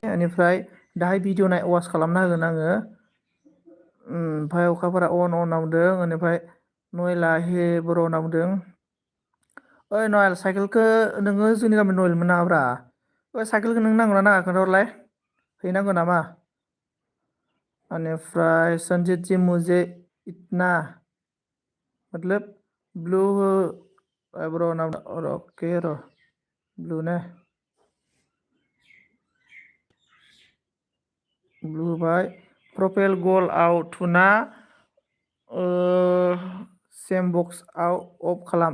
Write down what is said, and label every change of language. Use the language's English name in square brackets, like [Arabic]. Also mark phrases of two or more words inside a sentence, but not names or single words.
[Bodo] बेनिफ्राय दाहाय भिडिअ वाच खालामना होगोन आङो। ओमफ्राय अखाफोरा अन नावदों। बेनिफ्राय नयला हे बर' नावदों। ओइ नयल साइकेलखौ नोङो जोंनि गामिनि नयलमोन नामाब्रा? ओइ साइकेलखौ नों नांगौ ना नाङा खोन्थाहरलाय, हैनांगौ नामा? बेनिफ्राय सन्जित जी [Hindi] मुझे इतना मतलब [Bodo] ब्लू ब्र' नाम अके र' ब्लू ने ब्लू होबाय प्रफाइल गलआव थुना सेम बक्सआव अफ खालाम।